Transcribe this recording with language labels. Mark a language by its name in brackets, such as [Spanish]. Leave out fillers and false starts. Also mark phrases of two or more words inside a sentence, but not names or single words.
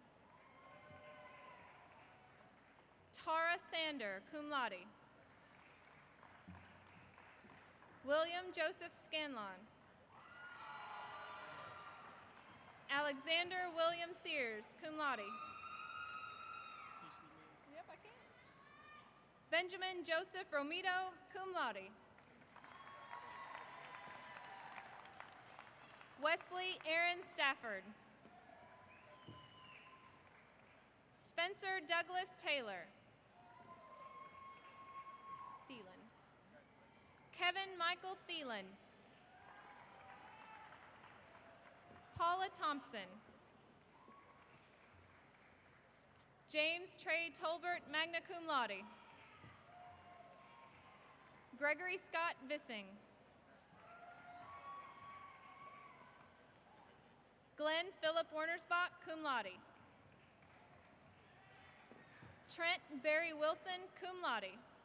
[English] Tara Sander, [Latin] cum laude. [English] William Joseph Scanlon. Alexander William Sears, [Latin] cum laude. [English] Yep, I can. Benjamin Joseph Romito, [Latin] cum laude. [English] Wesley Aaron Stafford. Spencer Douglas Taylor. Thielen. Kevin Michael Thielen. Paula Thompson. James Trey Tolbert, [Latin] magna cum laude. [English] Gregory Scott Vissing. Glenn Philip Wernersbach, [Latin] cum laude. [English] Trent Barry Wilson, [Latin] cum laude.